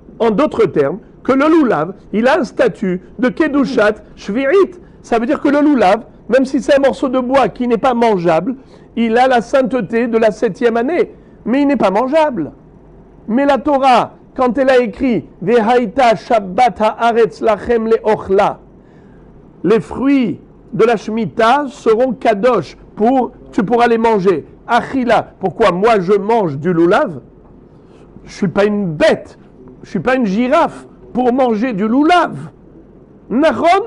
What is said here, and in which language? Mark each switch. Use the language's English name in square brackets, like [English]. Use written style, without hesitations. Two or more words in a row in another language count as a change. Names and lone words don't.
[French] En d'autres termes, que le loulav, il a un statut de [Hebrew] קדושת שביעית. [French] Ça veut dire que le loulav, même si c'est un morceau de bois qui n'est pas mangeable, il a la sainteté de la 7e année, mais il n'est pas mangeable. Mais la Torah, quand elle a écrit [Hebrew] והייתה שבת הארץ לכם לאכלה, [French] les fruits de la Shemitah seront kadosh, tu pourras les manger. Achila, pourquoi moi je mange du loulav? Je ne suis pas une bête, je ne suis pas une girafe pour manger du loulav. Nachon?